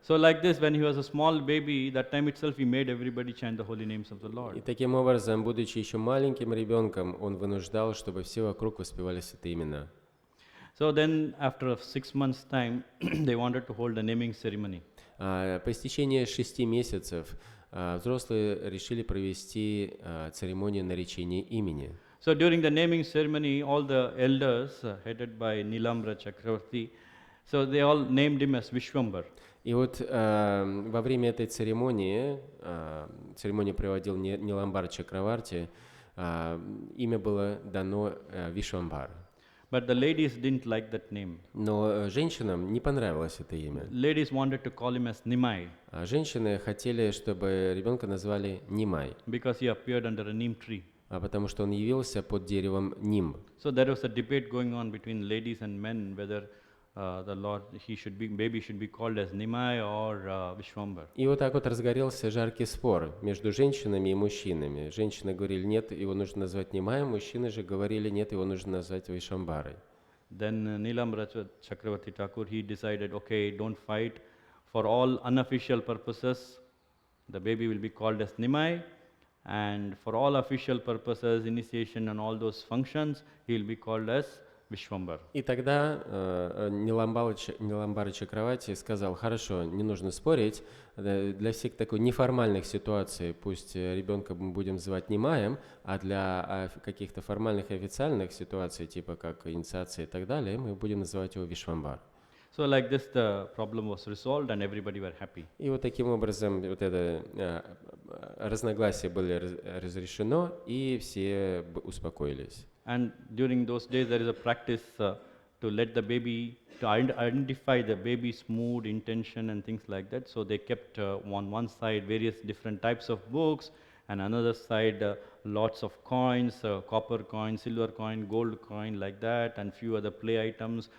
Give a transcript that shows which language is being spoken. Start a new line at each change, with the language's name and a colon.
English: So like this, when he was a small baby, that time itself he made everybody chant the holy names of the Lord.
Russian: И таким образом, будучи еще маленьким ребенком, он вынуждал, чтобы все вокруг воспевали святые имена.
English: So then after 6 months' time, they wanted to hold a naming ceremony.
Russian: По истечении 6 месяцев взрослые решили провести церемонию наречения имени.
English: So during the naming ceremony, all the elders, headed by Nilambra Chakravarti, so they all named him as Vishwambar.
Russian: И вот во время этой церемонию проводил Ниламбар Чакраварти, имя было дано Вишвамбар.
English: But the ladies didn't like that name.
Russian: Но женщинам не понравилось это имя.
English: Ladies wanted to call him as Nimai.
Russian: Женщины хотели, чтобы ребенка назвали Нимай,
English: because he appeared under a neem tree.
Russian: Потому что он явился под деревом Ним.
English: So there was a debate going on between ladies and men whether the Lord, baby should be called as Nimai or Vishwambar.
Russian: И вот так вот разгорелся жаркий спор между женщинами и мужчинами. Женщины говорили, нет, его нужно назвать Нимаем, мужчины же говорили, нет, его нужно назвать Вишвамбарой.
English: Then Nilambra Chakravarti Thakur, he decided, okay, don't fight. For all unofficial purposes, the baby will be called as Nimai. And for all official purposes, initiation and all those functions, he will be called as Vishwambar.
Russian: И тогда Ниламбар Чакраварти сказал, хорошо, не нужно спорить, для всех такой неформальных ситуаций пусть ребенка мы будем звать Нимаем, а для каких-то формальных и официальных ситуаций, типа как инициации и так далее, мы будем называть его Вишвамбар.
English: So like this, the problem was resolved and everybody were happy.
Russian: И вот таким образом вот это разногласие было разрешено, и все успокоились.
English: And during those days, there is a practice to let the baby, to identify the baby's mood, intention, and things like that. So they kept on one side various different types of books, and another side lots of coins, copper coin, silver coin, gold coin, like that, and few other play items.